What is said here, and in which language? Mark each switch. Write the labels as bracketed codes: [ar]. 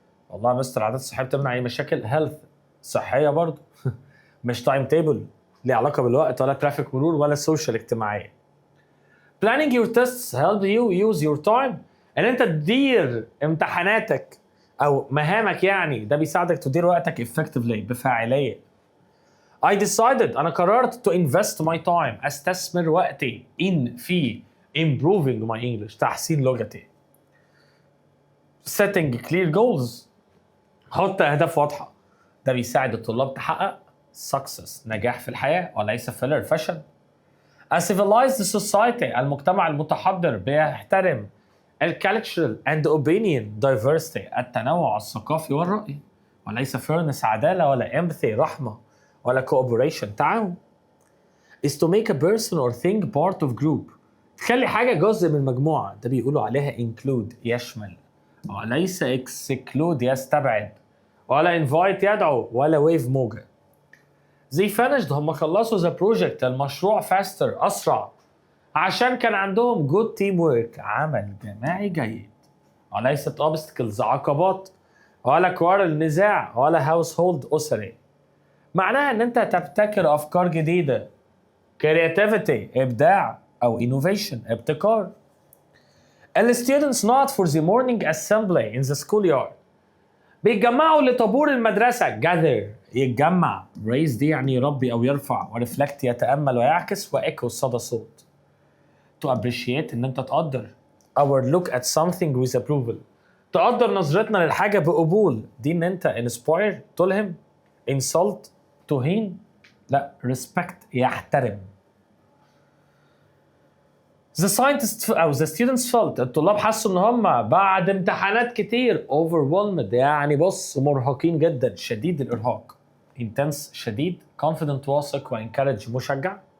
[ar] والله يا مستر العادات الصحية بتمنع أي مشاكل، health صحية برضو مش تايم تيبل ليه علاقة بالوقت، ولا ترافيك مرور، ولا سوشيال اجتماعية. [en] planning your tests help you use your time، [ar] ان انت تدير امتحاناتك او مهامك، يعني ده بيساعدك تدير وقتك effectively بفاعلية. [en] I decided، [ar] انا قررت [en] to invest my time، [ar] استثمر وقتي في [en] improving my English، [ar] تحسين لغتي. [en] setting clear goals. [ar] حط أهداف واضحة. ده بيساعد الطلاب تحقق success نجاح في الحياة وليس failure فشل. [en] A civilized society [ar] المجتمع المتحضر بيحترم [en] cultural and opinion diversity [ar] التنوع الثقافي والرأي وليس fairness عدالة ولا empathy رحمة ولا cooperation تعاون. [en] is to make a person or thing part of group [ar] تخلي حاجة جزء من مجموعة. ده بيقولوا عليها include يشمل وليس exclude يستبعد ولا invite يدعو ولا wave موجة. [en] They finished [ar] هم خلصوا the project المشروع faster أسرع عشان كان عندهم [en] good teamwork [ar] عمل جماعي جيد وليست obstacles عقبات ولا quarrel نزاع ولا household أسري. معناها ان انت تبتكر افكار جديدة creativity إبداع أو innovation ابتكار. ال [en] students not for the morning assembly in the schoolyard [ar] بيتجمعوا لطابور المدرسة gather يتجمع raise دي يعني يربي أو يرفع ورeflect يتأمل ويعكس وecho صدى صوت. [en] to appreciate [ar] إن أنت تقدر [en] our look at something with approval [ar] تقدر نظرتنا للحاجة بقبول. دي إن أنت inspire تلهم insult تهين لا respect يحترم. [en] The scientists [ar] أو [en] the students felt [ar] الطلاب حسوا إن هم بعد امتحانات كتير overwhelmed يعني بص مرهقين جدا شديد الإرهاق intense شديد confident واثق وencourage مشجع.